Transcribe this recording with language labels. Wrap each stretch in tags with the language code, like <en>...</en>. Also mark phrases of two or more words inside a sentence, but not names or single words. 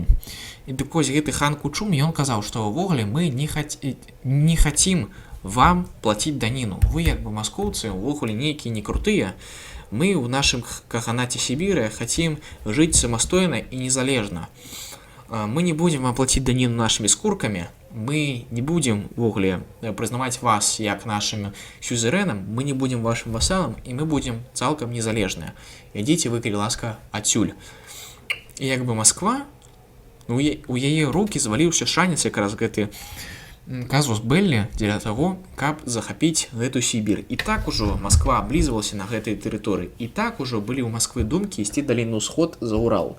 <be>І дык вось гэты хан Кучум, ён казаў, што ўвогуле мы не хацім вам плаціць даніну. Вы, як бы маскоўцы, увогуле нейкія не крутыя. Мы ў нашым каганаце Сібіры хацім жыць самастойна і незалежна. Мы не будзем вам плаціць даніну нашымі скуркамі, мы не будем увогуле прызнаваць вас як нашим сюзерэнам, мы не будем вашим васалам, і мы будем цалкам незалежныя. Ідзіце вы, калі ласка, адсюль. І як бы Москва, у яе рукі зваліўся шанец якраз гэты</be> <la>casus belli</la> <be>дзеля таго, каб захапіць гэту Сібір. І так ужо Москва аблізвалася на гэтай тэрыторыі. І так ужо былі ў Москвы думкі ісці далей на ўсход за Урал.</be>